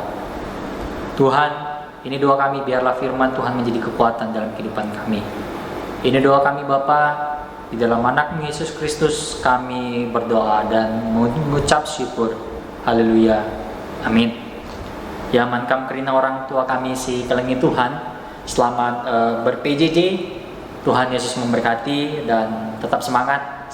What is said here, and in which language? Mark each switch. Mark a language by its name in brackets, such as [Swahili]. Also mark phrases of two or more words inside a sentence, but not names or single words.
[Indonesian] Tuhan, ini doa kami, biarlah firman Tuhan menjadi kekuatan dalam kehidupan kami. Ini doa kami Bapa, di dalam anak Yesus Kristus kami berdoa dan mengucap syukur. Haleluya. Amin. Ya [Batak Karo] mankam Krina [Indonesian] orang tua kami [Batak Karo] si kelengi Tuhan, [Indonesian] selamat ber-PJJ. Tuhan Yesus memberkati dan tetap semangat.